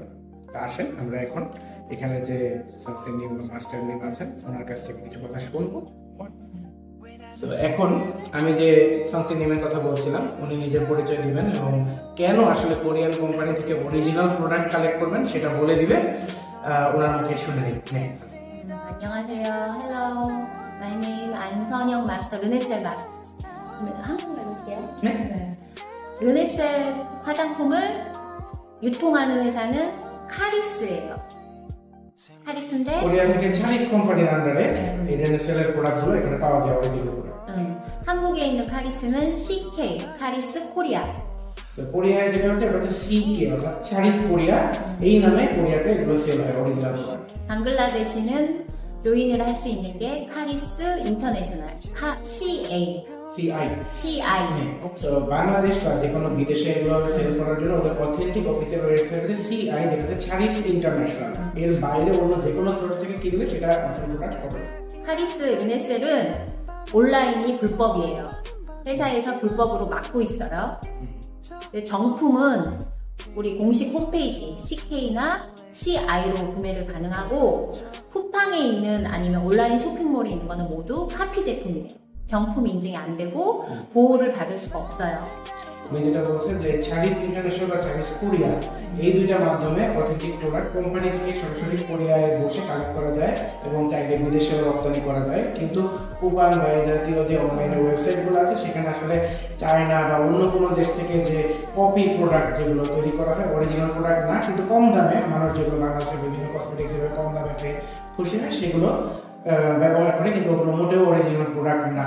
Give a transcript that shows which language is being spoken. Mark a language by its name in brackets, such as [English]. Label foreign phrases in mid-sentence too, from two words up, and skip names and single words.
[Bangla] তা আসেন আমরা এখন এখানে যে সানসেনিম বা [English] master name [Bangla] আছেন ওনার কাছ থেকে কিছু কথা শুনবো। তো এখন আমি যে সানসেনিমের কথা বলছিলাম, উনি নিজের পরিচয় দিবেন এবং কেন আসলে [English] Korean company [Bangla] থেকে [English] original product collect [Bangla] করবেন সেটা বলে দিবে, ওনার মুখে শুনে নিন। [Korean] 안녕하세요. [English] Hello. My name 안선영 [Korean] 마스터 르네셀 마스터. 한국말 해볼게요. 네. 르네셀 화장품을 유통하는 회사는 카리스예요. 카리스인데 [Bangla] কোরিয়া থেকে চাইনিজ কোম্পানির আন্ডারে এই রেনেসেলের প্রোডাক্টগুলো এখানে পাওয়া যায়, [English] original product. [Korean] 한국에 있는 카리스는 CK, 카리스 코리아. [Bangla] তো কোরিয়ায় যেটা হচ্ছে এটা হচ্ছে সিকে, অর্থাৎ চাইনিজ কোরিয়া, এই নামে কোরিয়াতে এগুলো সেল হয় [English] original product. [Korean] 방글라데시는 조인을 할 수 있는 게 카리스 인터내셔널, CA. CI. [Bangla] তো বাংলাদেশ বা যে কোনো বিদেশে এগুলো সেল করার জন্য ওদের [English] authentic official website [Bangla] হচ্ছে CI, যেটা হচ্ছে চাইনিজ ইন্টারন্যাশনাল। এর বাইরে অন্য যে কোনো সোর্স থেকে কিনলে সেটা আসল প্রোডাক্ট হবে। [Korean] 카리스 르네셀은 온라인이 불법이에요. 회사에서 불법으로 막고 있어요. 근데 정품은 우리 공식 홈페이지 CK나 CI로 구매를 가능하고, 쿠팡에 있는 아니면 온라인 쇼핑몰에 있는 거는 모두 카피 제품이에요. 정품 인증이 안 되고 보호를 받을 수가 없어요. [Bangla] উনি যেটা বলছেন যে চাইনিজ ইন্টারন্যাশনাল বা চাইনিজ কোরিয়া, এই দুইটার মাধ্যমে [English] authentic product company [Bangla] থেকে সরাসরি কোরিয়ায় বসে কালেক্ট করা যায় এবং চাইলে বিদেশেও রপ্তানি করা যায়। কিন্তু কুপান বা এই জাতীয় যে [English] online websites [Bangla] আছে সেখানে আসলে চায়না বা অন্য কোনো দেশ থেকে যে [English] copy product [Bangla] যেগুলো তৈরি করা হয়, [English] original product [Bangla] না, কিন্তু কম দামে মানুষ যেগুলো বাংলাদেশের বিভিন্ন কসমেটিক্স এর কম দামে পেয়ে খুশি হয় সেগুলো ব্যবহার করে, কিন্তু ওগুলো মোটেও [English] original product [Bangla] না।